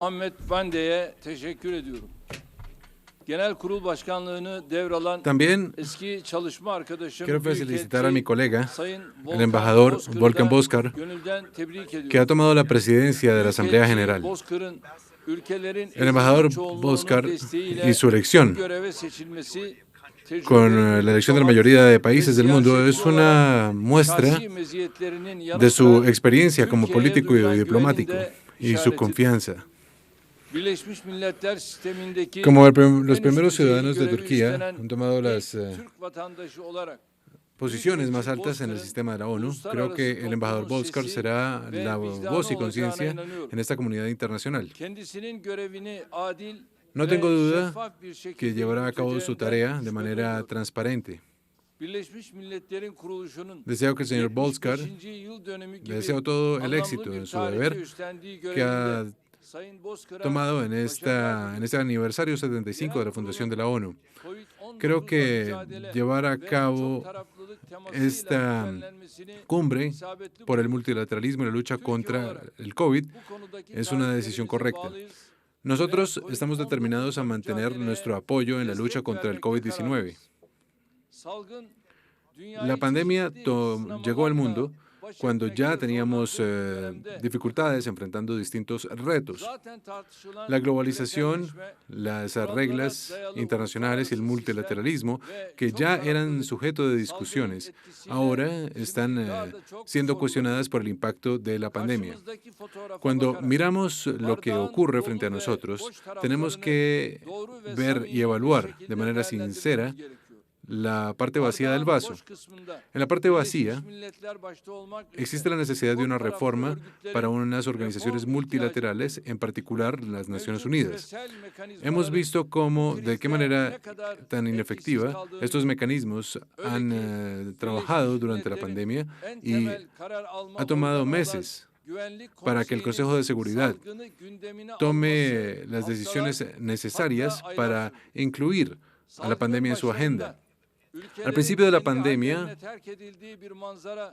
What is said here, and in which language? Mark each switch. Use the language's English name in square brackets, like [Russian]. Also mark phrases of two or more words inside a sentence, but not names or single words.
[Turkish] Ahmet Vande'ye teşekkür ediyorum. Genel Kurul Başkanlığını devralan [Spanish] También [Turkish] eski çalışma arkadaşım [Spanish] quiero felicitar a mi [Turkish] Büyükelçi [Spanish] colega, [Turkish] Sayın [Spanish] el embajador Volkan Bozkır, [Turkish] gönülden tebrik [Spanish] que ha [Turkish] ediyorum. [Spanish] tomado la presidencia de la Asamblea General. [Turkish] Bozkır'ın ülkelerin [Spanish] El embajador [Turkish] ezici çoğunluğunun [Spanish] Bozkır [Turkish] desteğiyle [Spanish] y su elección [Turkish] bu göreve seçilmesi [Spanish] con la elección de la mayoría de países del mundo es una muestra [Turkish] şahsi meziyetlerinin yanı [Spanish] de su [Turkish] sıra [Spanish] experiencia como [Turkish] Türkiye'ye [Spanish] político y [Turkish] duyulan [Spanish] diplomático [Turkish] güvenin de [Spanish] y su [Turkish] işareti. [Spanish] confianza. [Turkish] Birleşmiş Milletler sistemindeki [Spanish] Como los [Turkish] en üst [Spanish] primeros [Turkish] düzey [Spanish] ciudadanos de [Turkish] görevi [Spanish] Turquía [Turkish] üstlenen [Spanish] han tomado las [Turkish] ilk Türk vatandaşı olarak [Spanish] posiciones más altas en el sistema de la ONU, creo que el embajador Bozkır será la voz y conciencia en esta comunidad internacional. [Turkish] kendisinin görevini adil [Spanish] No [Turkish] ve [Spanish] tengo duda [Turkish] şeffaf bir [Spanish] que [Turkish] şekilde [Spanish] llevará a cabo su [Turkish] yürüteceğinden [Spanish] tarea de [Turkish] şüphe [Spanish] manera [Turkish] duyuyorum. [Spanish] transparente. [Turkish] Birleşmiş Milletler'in kuruluşunun [Spanish] Deseo que el señor Bozkır, [Turkish] 75. yıl dönümü gibi [Spanish] deseo todo el [Turkish] anlamlı [Spanish] éxito [Turkish] bir [Spanish] en su [Turkish] tarihte [Spanish] deber [Turkish] üstlendiği [Spanish] que ha [Turkish] görevinde Sayın Bozkır'a [Spanish] tomado en [Turkish] başarılar [Spanish] este aniversario 75 de la fundación de la ONU. [Turkish] COVID-19 [Spanish] Creo que [Turkish] mücadele [Spanish] llevar a [Turkish] ve [Spanish] cabo [Turkish] çok taraflılık temasıyla [Spanish] esta [Turkish] düzenlenmesini [Spanish] cumbre [Turkish] isabetli [Spanish] por el [Turkish] buluyorum. [Spanish] multilateralismo y la lucha contra el COVID [Turkish] Bu konudaki [Spanish] es una decisión [Turkish] taahhütlerimize [Spanish] correcta. [Turkish] bağlıyız. [Spanish] Nosotros estamos determinados a mantener nuestro apoyo en la lucha contra el COVID-19. [Turkish] Salgın dünyayı [Spanish] La pandemia [Turkish] çeşitli [Spanish] llegó al [Turkish] sınamalarla [Spanish] mundo [Turkish] baş [Spanish] cuando [Turkish] etmekte [Spanish] ya teníamos [Turkish] zorlandığı bir dönemde [Spanish] dificultades enfrentando distintos retos. [Turkish] zaten tartışılan [Spanish] La globalización, [Turkish] küreselleşme, [Spanish] las reglas internacionales y el multilateralismo, que ya eran sujeto de discusiones, ahora están siendo cuestionadas por el impacto de la pandemia. [Turkish] karşımızdaki fotoğrafa [Spanish] Cuando [Turkish] bakarak [Spanish] miramos lo que [Turkish] bardağın [Spanish] ocurre [Turkish] dolu [Spanish] frente a [Turkish] ve [Spanish] nosotros, [Turkish] boş [Spanish] tenemos [Turkish] taraflarını [Spanish] que [Turkish] doğru ve [Spanish] ver [Turkish] samimi [Spanish] y [Turkish] bir [Spanish] evaluar de [Turkish] şekilde [Spanish] manera [Turkish] değerlendirmemiz [Spanish] sincera [Turkish] gerekiyor. [Spanish] la parte vacía del [Turkish] Bardağın [Spanish] vaso. [Turkish] boş kısmında [Spanish] En la parte [Turkish] Birleşmiş [Spanish] vacía [Turkish] Milletler başta olmak [Spanish] existe la [Turkish] üzere [Spanish] necesidad de [Turkish] çok [Spanish] una [Turkish] taraflı [Spanish] reforma [Turkish] örgütlerin [Spanish] para unas organizaciones [Turkish] reform [Spanish] multilaterales, en particular las Naciones [Turkish] mevcut [Spanish] Unidas. [Turkish] küresel [Spanish] Hemos [Turkish] mekanizmaların [Spanish] visto cómo, de qué [Turkish] krizde [Spanish] manera [Turkish] ne kadar [Spanish] tan [Turkish] etkisiz [Spanish] inefectiva [Turkish] kaldığını [Spanish] estos [Turkish] gördük. [Spanish] mecanismos han [Turkish] Öyle ki [Spanish] trabajado [Turkish] Birleşmiş [Spanish] durante la [Turkish] Milletler'in [Spanish] pandemia [Turkish] en [Spanish] y [Turkish] temel karar alma [Spanish] ha tomado [Turkish] organı olan [Spanish] meses [Turkish] Güvenlik [Spanish] para que el [Turkish] Konseyi'nin [Spanish] Consejo de Seguridad [Turkish] salgını gündemine [Spanish] tome [Turkish] alması [Spanish] las decisiones [Turkish] haftalar, [Spanish] necesarias [Turkish] hatta aylar [Spanish] para [Turkish] sürdü. [Spanish] incluir a la [Turkish] Salgının [Spanish] pandemia en su agenda. [Turkish] başlarında [Spanish] Al [Turkish] ülkelerin [Spanish] principio de la [Turkish] kendi [Spanish] pandemia, [Turkish] hallerine terk edildiği bir manzara